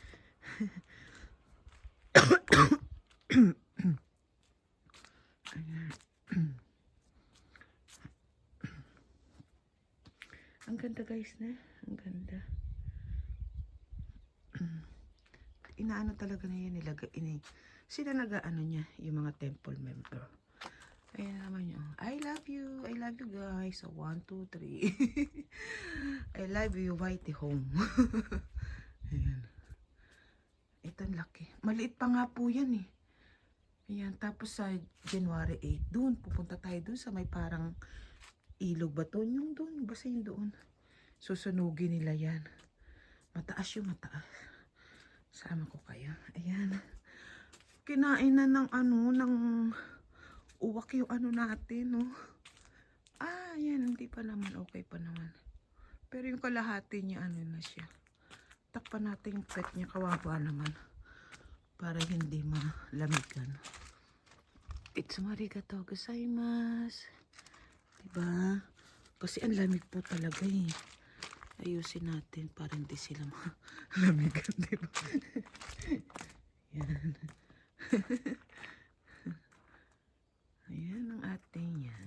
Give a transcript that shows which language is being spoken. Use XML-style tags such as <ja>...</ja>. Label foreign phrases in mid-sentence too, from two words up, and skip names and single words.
<tl>Ang ganda guys ne. Ang ganda. Inaano talaga na yan nila. Sila niya, yung mga</tl> <en>temple member.</en> <tl>Ayan naman yun.</tl> <en>I love you guys. So 1, 2, 3. I love you, Whitey home.</en> <tl>Ayan. Ito laki. Maliit pa nga po yan eh. Ayan. Tapos sa January 8, doon. Pupunta tayo doon sa may parang ilog ba to? Yung doon. Basta yung doon. Susunugin nila yan. Mataas yung mataas. Sama ko kayo. Ayan. Kinain na ng ng uwak yung natin, no? Ayan, hindi pa naman, okay pa naman. Pero yung kalahati niya, na siya. Takpan natin yung pet niya, kawawa naman. Para hindi malamigan.</tl> <ja>いつもありがとうございます.</ja> <tl>Diba? Kasi ang lamig po talaga eh. Ayusin natin para hindi sila malamigan, diba? Yan. Ayan ang ating yan.</tl>